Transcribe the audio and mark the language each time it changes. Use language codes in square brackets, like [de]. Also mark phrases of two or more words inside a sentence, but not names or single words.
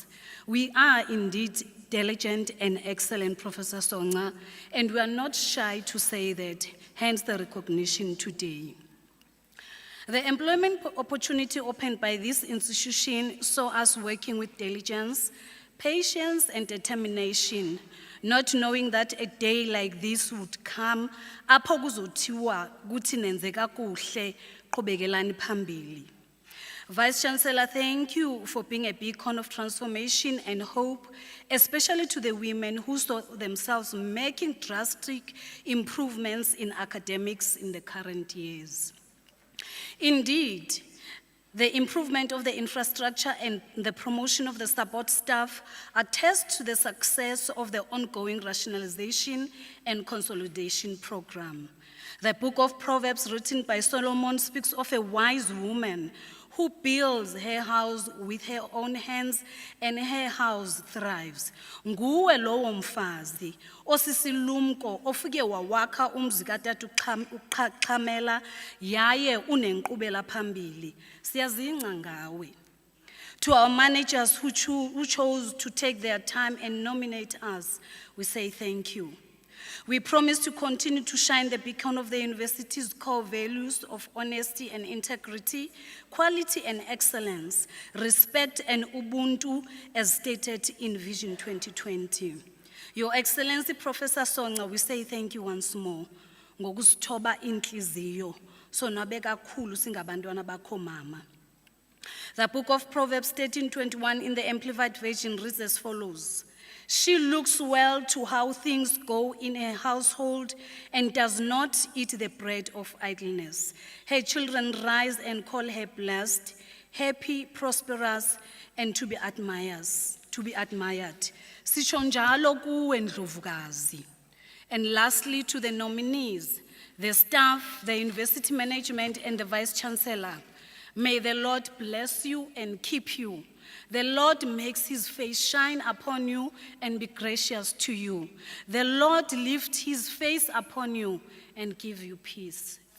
[en] We are indeed diligent and excellent, Professor Songa, and we are not shy to say that, hence the recognition today. The employment opportunity opened by this institution saw us working with diligence, patience, and determination, not knowing that a day like this would come, [xh] apho kuzothiwa kuthi nenze kakuhle, qhubekelani phambili. [en] Vice Chancellor, thank you for being a beacon of transformation and hope, especially to the women who saw themselves making drastic improvements in academics in the current years. Indeed, the improvement of the infrastructure and the promotion of the support staff attest to the success of the ongoing rationalization and consolidation program. The book of Proverbs written by Solomon speaks of a wise woman who builds her house with her own hands and her house thrives. [xh] Nguwe lowo mfazi osisilumko ofike wawakha umzi katata uqhamela yaye unenkqubela phambili. Siyazingca ngawe. [en] To our managers who chose to take their time and nominate us, we say thank you. We promise to continue to shine the beacon of the university's core values of honesty and integrity, quality and excellence, respect and ubuntu as stated in Vision 2020. Your Excellency, Professor Songa, we say thank you once more. [xh] Ngokusithoba inhliziyo, sonwabe kakhulu singabantwana bakho mama. [en] The book of Proverbs 13:21 in the Amplified Version reads as follows. She looks well to how things go in her household and does not eat the bread of idleness. Her children rise and call her blessed, happy, prosperous, and to be admired. [xh] Sisho njalo kuwe Ndlovukazi. [en] And lastly, to the nominees, the staff, the university management, and the Vice Chancellor, may the Lord bless you and keep you. The Lord makes his face shine upon you and be gracious to you. The Lord lift his face upon you and give you peace.